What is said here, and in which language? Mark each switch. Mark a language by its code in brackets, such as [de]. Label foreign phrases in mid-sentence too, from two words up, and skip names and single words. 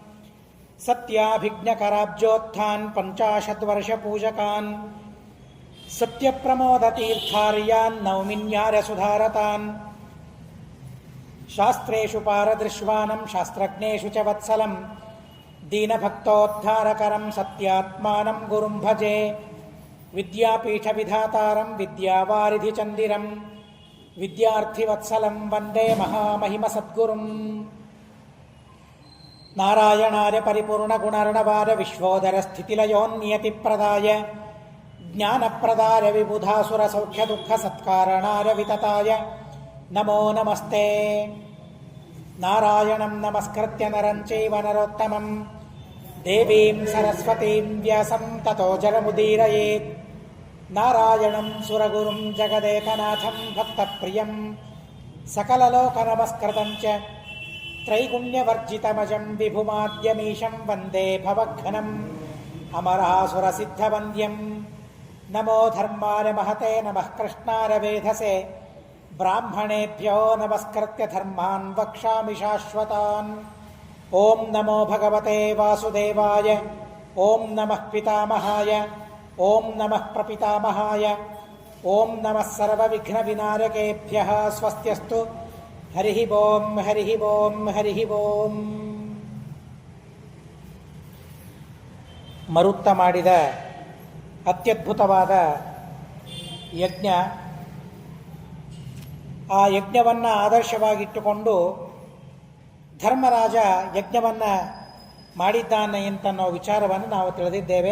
[sa] ಸತ್ಯಾಭಿಜ್ಞಕರಾಬ್ಜೋತ್ಥಾನ್ ಪಂಚಾಶದ್ವರ್ಷ ಪೂಜಕಾನ್ ಸತ್ಯಪ್ರಮೋದತೀರ್ಥಾರ್ಯಾನ್ ನೌಮಿನ್ಯಾರ್ಯ ಸುಧಾರತಾನ್ ಶಾಸ್ತ್ರೇಷು ಪಾರದೃಶ್ವಾನಂ ಶಾಸ್ತ್ರಜ್ಞೇಷು ಚ ವತ್ಸಲಂ ದೀನಭಕ್ತೋದ್ಧಾರಕರಂ ಸತ್ಯಾತ್ಮಾನಂ ಗುರುಂ ಭಜೆ ವಿದ್ಯಾಪೀಠವಿಧಾತಾರಂ ವಿದ್ಯಾವಾರಿಧಿಚಂದಿರಂ ವಿದ್ಯಾರ್ಥಿವತ್ಸಲಂ ವಂದೇ ಮಹಾಮಹಿಮ ಸದ್ಗುರುಂ ನಾರಾಯಣಾರ್ಯ ಪರಿಪೂರ್ಣಗುಣರ್ಣವಾದ ವಿಶ್ವೋದರ ಸ್ಥಿತಿಲಯೋನ್ನಿಯತಿಪ್ರದಾಯ ಜ್ಞಾನಪ್ರದಾಯ ವಿಬುಧಾಸುರಸೌಖ್ಯದುಃಖಸತ್ಕಾರಣಾರ್ಯ ವಿತತಾಯ ನಮೋ ನಮಸ್ತೆ. ನಾರಾಯಣಂ ನಮಸ್ಕೃತ್ಯ ನರಂ ಚೈವ ನರೋತ್ತಮಂ ದೇವೀಂ ಸರಸ್ವತೀಂ ವ್ಯಾಸಂ ತತೋ ಜಲಮುದೀರಯೇತ್. ನಾರಾಯಣಂ ಸುರಗುರುಂ ಜಗದೇಕನಾಥಂ ಭಕ್ತಪ್ರಿಯಂ ಸಕಲಲೋಕನಮಸ್ಕೃತಂ ಚ ತ್ರೈಗುಣ್ಯವರ್ಜಿತಮಜಂ ವಿಭುಮಾದ್ಯಮೀಶಂ ವಂದೇ ಭವಘ್ನಂ ಅಮರಾಸುರಸಿದ್ಧವಂದ್ಯಂ. ನಮೋ ಧರ್ಮಾಯ ಮಹತೆ ನಮಃ ಕೃಷ್ಣಾಯ ವೇಧಸೆ ಬ್ರಾಹ್ಮಣೇಭ್ಯೋ ನಮಸ್ಕೃತ್ಯ ಧರ್ಮಾನ್ ವಕ್ಷ್ಯಾಮಿ ಶಾಶ್ವತಾನ್. ಓಂ ನಮೋ ಭಗವತೆ ವಾಸುದೇವಾಯ. ಓಂ ನಮಃ ಪಿತಾಮಹಾಯ. ಓಂ ನಮಃ ಪ್ರಪಿತಾಮಹಾಯ. ಓಂ ನಮಃ ಸರ್ವವಿಘ್ನ ವಿನಾಯಕೇಭ್ಯಃ. ಸ್ವಸ್ತ್ಯಸ್ತು. ಹರಿ ಓಂ ಹರಿ ಓಂ ಹರಿ ಓಂ. [kn] ಮರುತ್ತ ಮಾಡಿದ ಅತ್ಯದ್ಭುತವಾದ ಯಜ್ಞ. ಆ ಯಜ್ಞವನ್ನು ಆದರ್ಶವಾಗಿಟ್ಟುಕೊಂಡು ಧರ್ಮರಾಜ ಯಜ್ಞವನ್ನು ಮಾಡಿದ್ದಾನೆ ಅಂತನ್ನೋ ವಿಚಾರವನ್ನು ನಾವು ತಿಳಿದಿದ್ದೇವೆ.